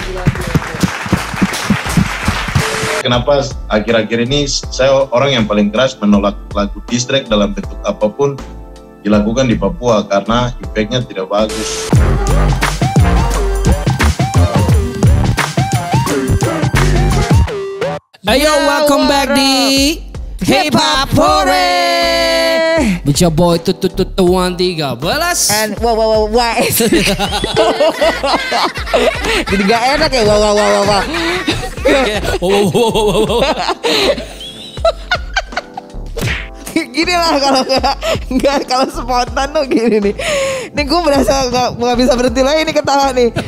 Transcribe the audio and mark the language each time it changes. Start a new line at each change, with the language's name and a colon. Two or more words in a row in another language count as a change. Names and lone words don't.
Indonesian: Kenapa akhir-akhir ini saya orang yang paling keras menolak lagu diss track dalam bentuk apapun dilakukan di Papua, karena efeknya tidak bagus. Ayo,
English: welcome back di Hip Hop Hore with your boy Tutututuan 13. And wow.
Indonesian: Jadi gak enak ya wow. Gini lah kalau spontan tuh gini nih. Nih gue berasa nggak bisa berhenti lagi nih ketawa nih.